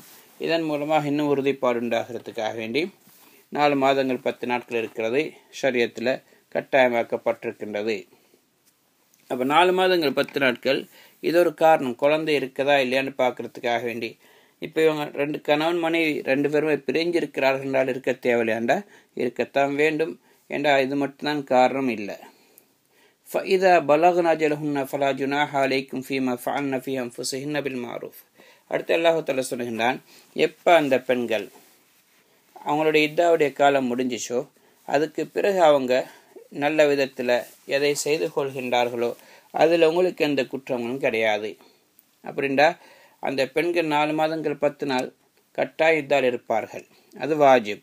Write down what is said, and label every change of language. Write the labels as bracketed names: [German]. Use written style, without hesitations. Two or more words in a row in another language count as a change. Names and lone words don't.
[Tamil] இதன் மூலமாக இன்னும் உறுதிப்பாடு உண்டாகிறதுக்காக வேண்டி 4 மாதங்கள் 10 நாட்கள் இருக்கிறது ஷரியத்தில் கட்டாயமாக்கப்பட்டிருக்கின்றது. அப்போ 4 மாதங்கள் 10 நாட்கள் இது ஒரு காரணம், குழந்தை இருக்குதா இல்லையான்னு பார்க்கறதுக்காக வேண்டி. இப்போ இவங்க 2 கணவன் மனைவி 2 பேருமே பிரிஞ்சிருக்கிறார்கள் என்றால் இருக்க தேவையில்லையாண்டா இருக்கத்தான் வேண்டும் என்றா இது மட்டும்தான் காரணம் இல்லை. [Arabic] فَإِذَا بَلَغْنَ أَجَلَهُنَّ فَلَا جُنَاحَ عَلَيْكُمْ فِيمَا فَعَلْنَ فِي أَنفُسِهِنَّ بِالْمَعْرُوفِ. [Tamil] அடுத்து [Arabic] الله تعالى [Tamil] சொல்லுகின்றான், எப்போ அந்த பெண்கள் அவங்களுடைய இத்தாவுடைய காலம் முடிஞ்சிச்சோ அதுக்கு பிறகு அவங்க நல்ல விதத்தில் எதை செய்து கொள்கின்றார்களோ அதில் உங்களுக்கு எந்த குற்றங்களும் கிடையாது. அப்படின்டா அந்த பெண்கள் 4 மாதங்கள் 10 நாள் கட்டாய இத்தால் இருப்பார்கள், அது வாஜிப்.